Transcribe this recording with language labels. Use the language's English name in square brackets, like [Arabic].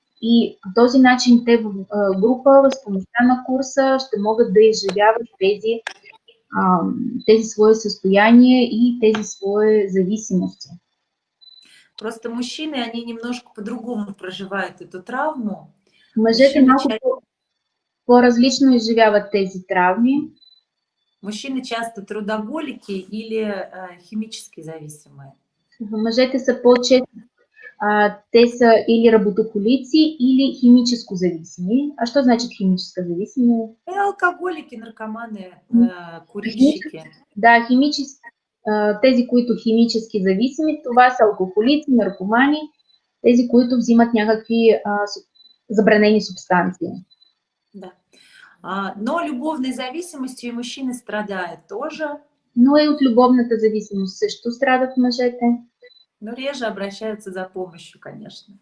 [Bulgarian] И по този начин те в група, с помощта на курса, ще могат да изживяват тези свои състояния и тези свои зависимости. [Russian] Просто мужчины, они немножко по-другому проживают эту травму. [Bulgarian] Мъжете малко по-различно изживяват тези травми. [Russian] Мужчины часто трудоголики или химически зависимые. [Bulgarian] Мъжете са по-често, те са или работохолици, или химическо зависими. А що значит химическо зависими? [Russian] Алкоголики, наркоманы, курильщики. [Bulgarian] Да, тези, които химически зависими, това са алкохолици, наркомани, тези, които взимат някакви забранени субстанции. Да. [Russian] Но любовной зависимостью и мужчины страдают тоже. [Bulgarian] Но и от любовната зависимост също страдат мъжете. [Russian] Но реже обращаются за помощью, конечно.